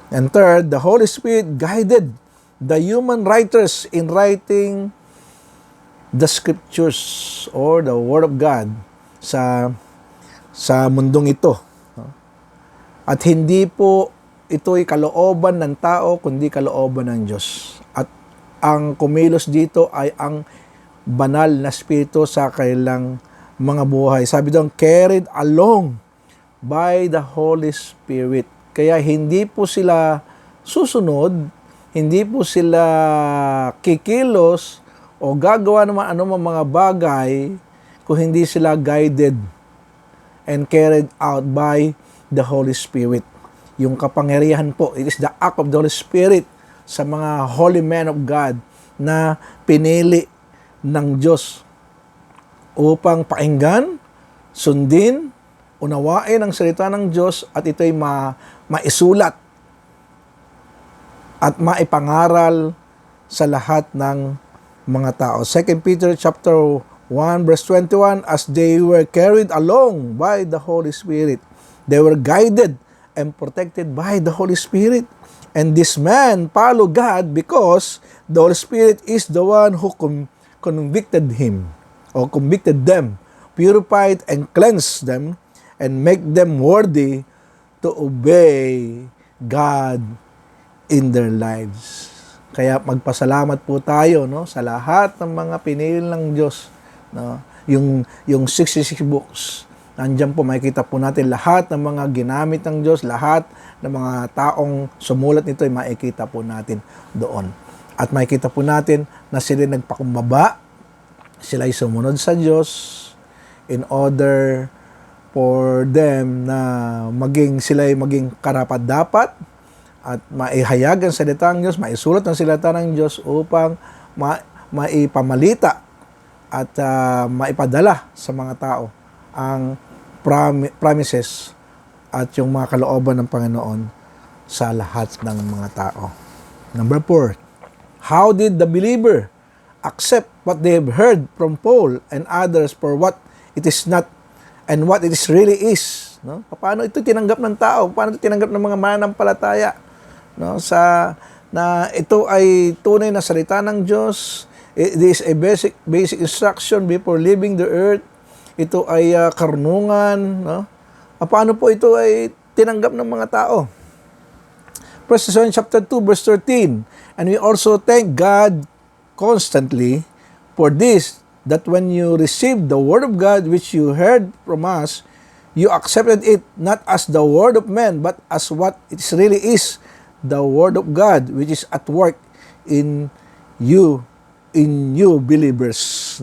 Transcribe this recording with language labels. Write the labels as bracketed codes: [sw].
[en] And third, the Holy Spirit guided the human writers in writing the scriptures or the Word of God [tl] sa mundong ito. At hindi po ito'y kalooban ng tao, kundi kalooban ng Diyos. At ang kumilos dito ay ang banal na Espiritu sa kanilang mga buhay. Sabi doon, [en] carried along by the Holy Spirit. [tl] Kaya hindi po sila susunod, hindi po sila kikilos o gagawa naman anumang mga bagay kung hindi sila [en] guided and carried out by the Holy Spirit. [tl] Yung kapangyarihan po, [en] it is the act of the Holy Spirit [tl] sa mga [en] holy men of God [tl] na pinili ng Diyos upang pakinggan, sundin, unawain ang salita ng Diyos, at ito'y maisulat at maipangaral sa lahat ng mga tao. [en] 2 Peter chapter 1 verse 21, as they were carried along by the Holy Spirit, they were guided and protected by the Holy Spirit. And this man followed God because the Holy Spirit is the one who convicted him or convicted them, purified and cleansed them, and make them worthy to obey God in their lives. [tl] Kaya magpasalamat po tayo, no, sa lahat ng mga pinili ng Diyos, no? Yung 66 books, nandiyan po makikita po natin lahat ng mga ginamit ng Diyos, lahat ng mga taong sumulat nito ay makikita po natin doon. At makikita po natin na sila nagpakumbaba, sila ay sumunod sa Diyos [en] in order for them [tl] na sila ay maging karapat-dapat at maihayag ang salita ng Diyos, maisulat ang salita ng Diyos upang maipamalita at maipadala sa mga tao ang promises at yung mga kalooban ng Panginoon sa lahat ng mga tao. [en] Number 4, how did the believer accept what they have heard from Paul and others for what it is not and what it really is? [tl] No? Paano ito tinanggap ng tao? Paano ito tinanggap ng mga mananampalataya? No? Na ito ay tunay na salita ng Diyos. [en] It is a basic instruction before leaving the earth. [tl] Ito ay karunungan. No? Paano po ito ay tinanggap ng mga tao? [en] 1 Thessalonians chapter 2, verse 13. And we also thank God constantly for this, that when you received the word of God which you heard from us, you accepted it not as the word of men, but as what it really is, the word of God, which is at work in you believers.